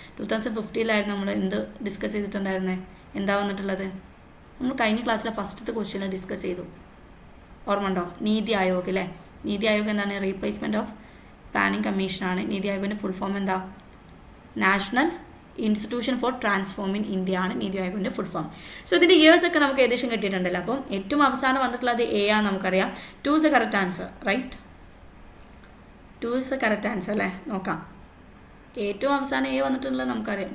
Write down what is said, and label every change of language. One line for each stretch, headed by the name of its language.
Malayalam: 2015 നമ്മൾ എന്ത് ഡിസ്കസ് ചെയ്തിട്ടുണ്ടായിരുന്നത്, എന്താ വന്നിട്ടുള്ളത്, നമ്മൾ കഴിഞ്ഞ ക്ലാസ്സിലെ ഫസ്റ്റത്തെ ക്വസ്റ്റ്യൻ ഡിസ്കസ് ചെയ്തു, ഓർമ്മ ഉണ്ടോ? നീതി ആയോഗ് അല്ലേ. നീതി ആയോഗ് എന്താണ്, റീപ്ലേസ്മെൻറ്റ് ഓഫ് പ്ലാനിംഗ് കമ്മീഷനാണ്. നീതി ആയോഗിൻ്റെ ഫുൾ ഫോം എന്താ, national institution for transforming India ആണ് നീതി ആയോഗിൻ്റെ ഫുൾ ഫോം. സോ ഇതിൻ്റെ ഇയേഴ്സ് ഒക്കെ നമുക്ക് ഏകദേശം കിട്ടിയിട്ടുണ്ടല്ലോ. അപ്പം ഏറ്റവും അവസാനം വന്നിട്ടുള്ളത് A ആണ്, നമുക്കറിയാം.
English: 2 is the correct answer, right. 2 is the correct answer അല്ലേ.
Malayalam: നോക്കാം, ഏറ്റവും അവസാനം A വന്നിട്ടുള്ളത് നമുക്കറിയാം.